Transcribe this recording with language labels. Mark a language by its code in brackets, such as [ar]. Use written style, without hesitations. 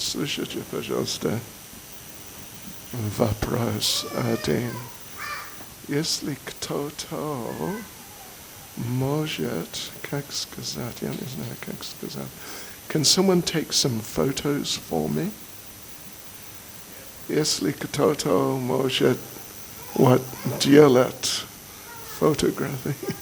[ru] Слышите, пожалуйста, вопрос один. Если кто-то может, как сказать, я не знаю, как сказать. [en] Can someone take some photos for me? [ru] Если кто-то может what делать фотографии.